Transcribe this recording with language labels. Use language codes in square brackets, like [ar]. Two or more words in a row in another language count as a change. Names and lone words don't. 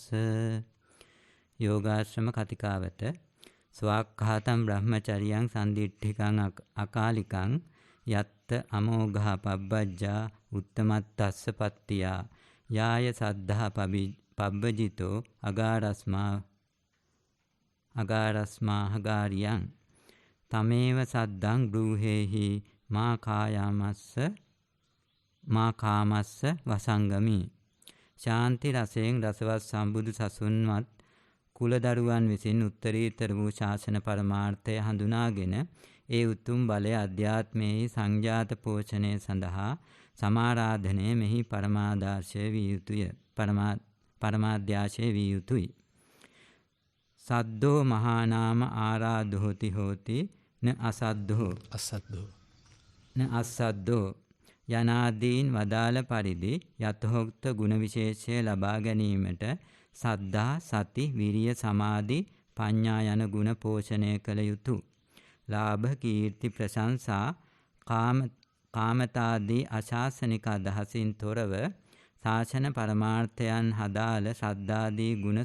[si] යෝගාශ්‍රම කතිකාවත [pi] ස්වාක්ඛාතම් බ්‍රහ්මචරියං සම්දිට්ඨිකං අකාලිකං යත්ත අමෝඝා පබ්බජ්ජා උත්තමත්තස්ස පත්තියා යාය සද්ධා පබ්බජිතෝ අගාරස්මා හගාරියං තමේව සද්දං බ්‍රූහෙහි මා කාමස්ස වසංගමි. [si] ශාන්ති රසයෙන් රසවත් සම්බුදු සසුන්වත් කුලදරුවන් විසින් උත්තරීතර වූ ශාසන පරමාර්ථය හඳුනාගෙන ඒ උතුම් බලය අධ්‍යාත්මයේ සංජාත පෝෂණය සඳහා සමාරාධනය මෙහි පරමාදර්ශය විය යුතුය. පරමාධ්‍යාශය විය යුතුයි. [pi] සද්දෝ මහානාම ආරාධෝති හෝති න අසද්දෝ [si] යනාදීන් වදාළ පරිදි යතහෝක්ත ගුණ විශේෂය ලබා ගැනීමට සද්ධා, සති, විරිය, සමාධි, පඤ්ඤා යන ගුණ පෝෂණය කළ යුතු. ලාභ, කීර්ති, ප්‍රශංසා, කාමතාදී අශාසනික අදහසින් තොරව ශාසන පරමාර්ථයන් හදාළ ශ්‍රද්ධාදී ගුණ